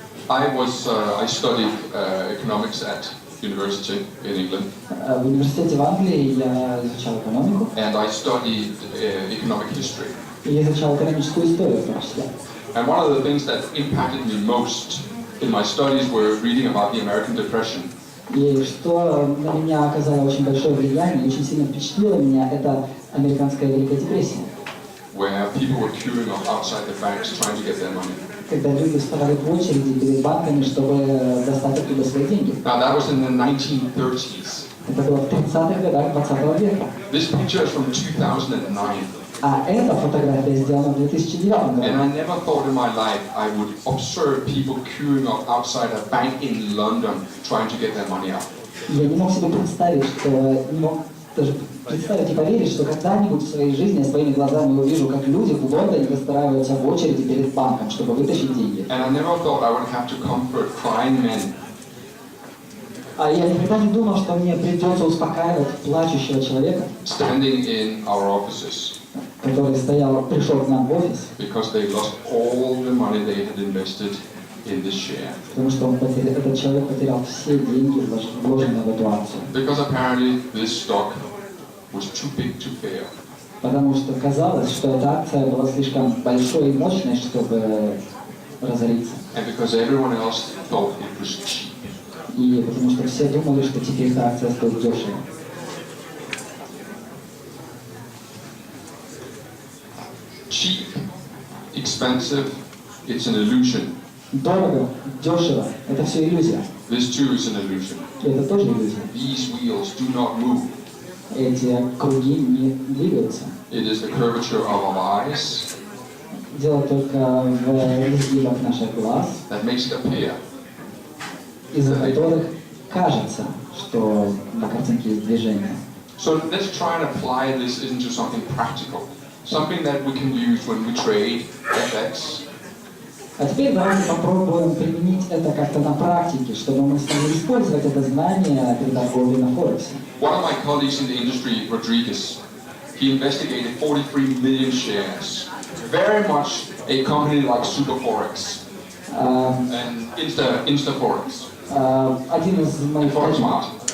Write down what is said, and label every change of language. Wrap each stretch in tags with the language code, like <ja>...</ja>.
<en>I studied economics at university in England,</en> <ru>В университете в Англии я изучал экономику,</ru> <en>and I studied economic history.</en> <ru>и я изучал экономическую историю в том числе.</ru> <en>And one of the things that impacted me most in my studies were reading about the American Depression.</en> <ru>И что на меня оказало очень большое влияние, очень сильно впечатлило меня, это американская Великая депрессия.</ru> <en>Where people were queuing up outside the banks trying to get their money.</en> <ru>Когда люди вставали в очереди перед банками, чтобы достать оттуда свои деньги.</ru> <en>Now that was in the 1930s.</en> <ru>Это было в 30-х годах 20 века.</ru> <en>This picture is from 2009.</en> <ru>А эта фотография сделана в 2009 году.</ru> <en>And I never thought in my life I would observe people queuing up outside a bank in London trying to get their money out.</en> <ru>Я не мог себе представить, что не мог даже представить и поверить, что когда-нибудь в своей жизни я своими глазами увижу, как люди в Лондоне выстраиваются в очереди перед банком, чтобы вытащить деньги.</ru> <en>And I never thought I would have to comfort crying men.</en> <ru>А я никогда не думал, что мне придется успокаивать плачущего человека,</ru> <en>Standing in our offices</en> <ru>который пришел к нам в офис,</ru> <en>because they lost all the money they had invested in this share.</en> <ru>потому что этот человек потерял все деньги, вложенные в эту акцию.</ru> <en>Because apparently this stock was too big to fail.</en> <ru>Потому что казалось, что эта акция была слишком большой и мощной, чтобы разориться.</ru> <en>And because everyone else thought it was cheap.</en> <ru>И потому что все думали, что теперь эта акция стоит дешево.</ru> <en>Cheap, expensive, it's an illusion.</en> <ru>Дорого, дешево, это все иллюзия.</ru> <en>This too is an illusion.</en> <ru>И это тоже иллюзия.</ru> <en>These wheels do not move.</en> <ru>Эти круги не двигаются.</ru> <en>It is the curvature of our eyes</en> <ru>Дело только в изгибах наших глаз,</ru> <en>that makes it appear.</en> <ru>из-за которых кажется, что на картинке есть движение.</ru> <en>So let's try and apply this into something practical. Something that we can use when we trade FX.</en> <ru>А теперь давайте попробуем применить это как-то на практике, чтобы мы смогли использовать это знание при торговле на Форексе.</ru> <en>One of my colleagues in the industry, Rodriguez, he investigated 43 million shares. Very much a company like Forex and Forex.</en>